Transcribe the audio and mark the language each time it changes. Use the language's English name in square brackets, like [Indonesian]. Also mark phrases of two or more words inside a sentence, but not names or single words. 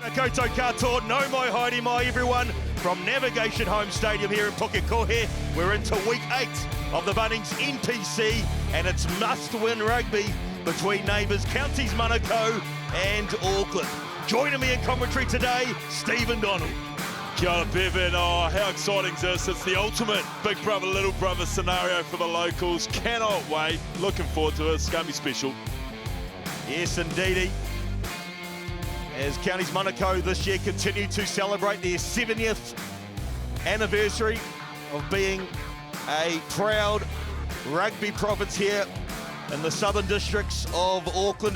[Māori] Kia koutou katoa, no mai haere mai [English] everyone from Navigation Home Stadium here in Pukekohe. We're into week 8 of the Bunnings NPC and it's must-win rugby between neighbours Counties Manukau and Auckland. Joining me in commentary today, Stephen Donald. [Māori] Kia ora, Bevan. [English] Oh, how exciting is this? It's the ultimate big brother, little brother scenario for the locals. Cannot wait. Looking forward to it. It's going to be special. Yes, indeedy. As Counties Manukau this year continue to celebrate their 70th anniversary of being a proud rugby province here in the southern districts of Auckland.